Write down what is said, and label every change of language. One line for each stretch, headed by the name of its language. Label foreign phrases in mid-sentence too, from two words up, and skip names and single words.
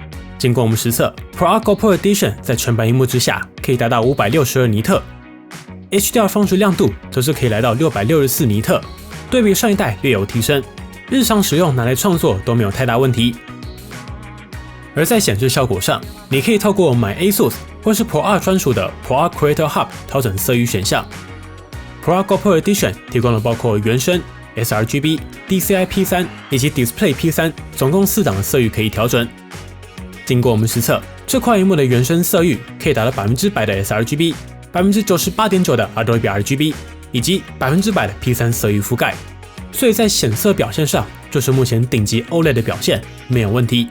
Chinese: 經過我們實測 ，ProArt GoPro Edition 在全白螢幕之下可以達到562尼特。HDR 峰值亮度則是可以來到664尼特，對比上一代略有提升，日常使用拿來創作都沒有太大問題。而在顯示效果上，你可以透過買 ASUS 或是 ProArt 專屬的 ProArt Creator Hub 調整色域選項。ProArt GoPro Edition 提供了包括原生、sRGB、DCI P3 以及 Display P3 總共4檔的色域可以調整。經過我們實測，這塊螢幕的原生色域可以達到100%的sRGB、98.9% 的 Adobe RGB 以及100%的 P3 色域覆蓋，所以在顯色表現上就是目前頂級 OLED 的表現，沒有問題。